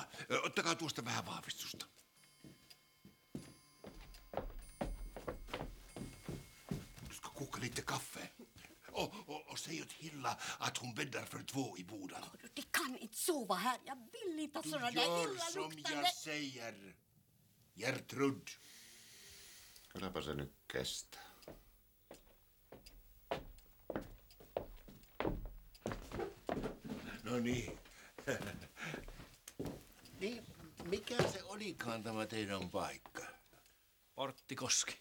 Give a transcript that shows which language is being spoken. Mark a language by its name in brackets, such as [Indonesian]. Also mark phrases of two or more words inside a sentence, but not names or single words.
[Finnish] Ottakaa tuosta vähän vahvistusta. [Swedish] Ska koka lite kaffe? Och säg åt Hilla att hon bäddar för 2 i boden. Du kan inte sova här. Jag vill inte ha sådana där Gör som illaluktande... jag säger, Gertrud. [Finnish] Kylläpä se nyt kestää. No niin. Niin, mikä se olikaan tämä teidän paikka? Porttikoski.